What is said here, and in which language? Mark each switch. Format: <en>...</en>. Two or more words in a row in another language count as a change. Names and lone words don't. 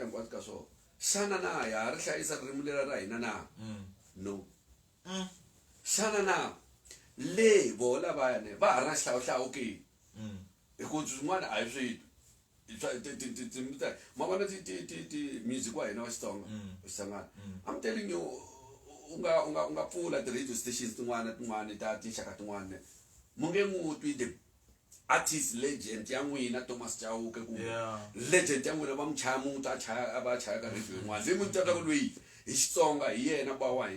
<ts>hinkwaswo ka swona xana na ha ri hlayisa ririmi lera ra hina na no xana na le vo lavayani va ha ri na xihlawuhlawu ke hi ku swin'wana a hi swi ma vona ti music wa hina wa Xitsonga Xitsangana</ts> <en>I'm telling you</en> <ts>u nga pfula ti-radio stations tin'wana ta tinxaka tin'wana mu nge n'wi twi</ts> <en>the artist legend</en> <ts>ya n'wina Thomas Chauke ku legend ya n'wina va mu chaya muti a va chaya ka radio yin'wana leyi mu tivaka ku loyi hi Xitsonga hi yena ba wa hina</ts>